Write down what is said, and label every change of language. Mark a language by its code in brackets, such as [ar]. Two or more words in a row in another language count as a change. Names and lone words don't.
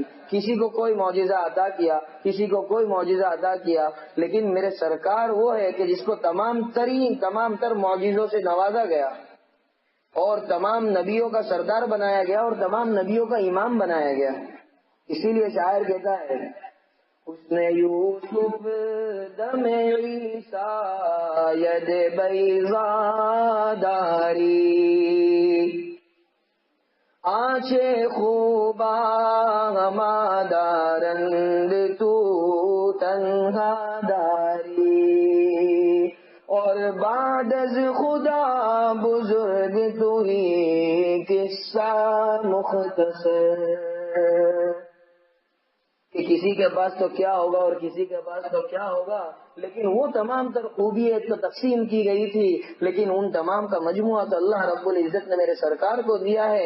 [ur] کسی کو کوئی معجزہ عطا کیا, کسی کو کوئی معجزہ عطا کیا, لیکن میرے سرکار وہ ہے کہ جس کو تمام تر معجزوں سے نوازا گیا اور تمام نبیوں کا سردار بنایا گیا اور تمام نبیوں کا امام بنایا گیا. اسی لیے شاعر کہتا ہے [fa] اس نے یوسف دم عیسیٰ ید بیضا داری آنچے خوبا ہمادارند تو تنہا داری اور بعد از خدا بزرگ تو ہی قصہ مختصر. [ur] کہ کسی کے پاس تو کیا ہوگا اور کسی کے پاس تو کیا ہوگا, لیکن وہ تمام تر خوبیت تو تقسیم کی گئی تھی, لیکن ان تمام کا مجموعہ تو اللہ رب العزت نے میرے سرکار کو دیا ہے.